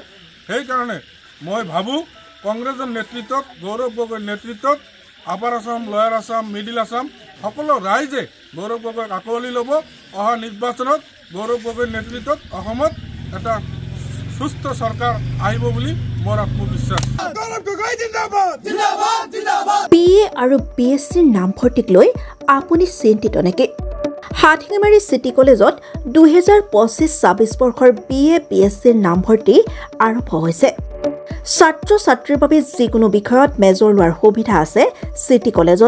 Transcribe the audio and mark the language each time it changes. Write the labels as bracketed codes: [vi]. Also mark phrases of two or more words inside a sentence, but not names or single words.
[as] সেইকাৰণে মই ভাবোঁ কংগ্ৰেছৰ নেতৃত্বত গৌৰৱ গগৈৰ নেতৃত্বত আপাৰ আছাম, লয়াৰ আছাম, মিডিল আছাম সকলো ৰাইজে গৌৰৱ গগৈক আঁকোৱালি ল'ব। অহা নিৰ্বাচনত গৌৰৱ গগৈৰ নেতৃত্বত অসমত এটা সুস্থ চৰকাৰ আহিব বুলি মোৰ আত্মবিশ্বাস। [hi] गौरव गगৈ जिंदाबाद जिंदाबाद जिंदाबाद [as] BA আৰু BSCৰ নামভৰ্তিক লৈ আপুনি চিন্তিত নেকি? হাতীমাৰী চিটি কলেজত 2025-26 বৰ্ষৰ BA BSCৰ নামভৰ্তি আৰম্ভ হৈছে। ছাত্ৰ ছাত্ৰীৰ বাবে যিকোনো বিষয়ত মেজৰ লোৱাৰ সুবিধা আছে চিটি কলেজত।